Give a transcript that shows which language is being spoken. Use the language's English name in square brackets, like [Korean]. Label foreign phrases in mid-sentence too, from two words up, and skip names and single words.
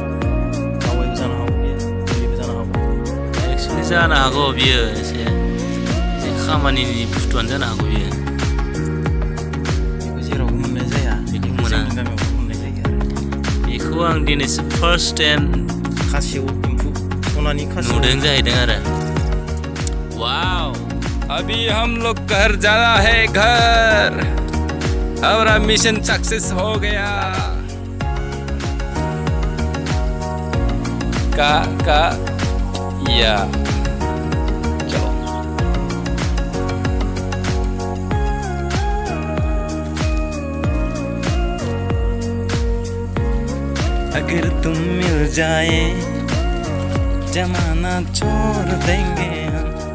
[Bodo] एक्सुवेलि जानो हागौ बियो एसे खामानिनि बुस्थुआनो जानो हागौ बियो बेखौ जेरावबो मोननाय जाया बेखौ मोना गामियावबो मोननाय जायो बेखौ आं दिनैसो [English] first time [Bodo] खासेव नुदों जाहैदों आरो वाव [Hindi] अभी हम लोग घर जाना है घर हमारा मिशन सक्सेस हो गया। का या चलो अगर तुम मिल जाए जमाना छोड़ देंगे हम,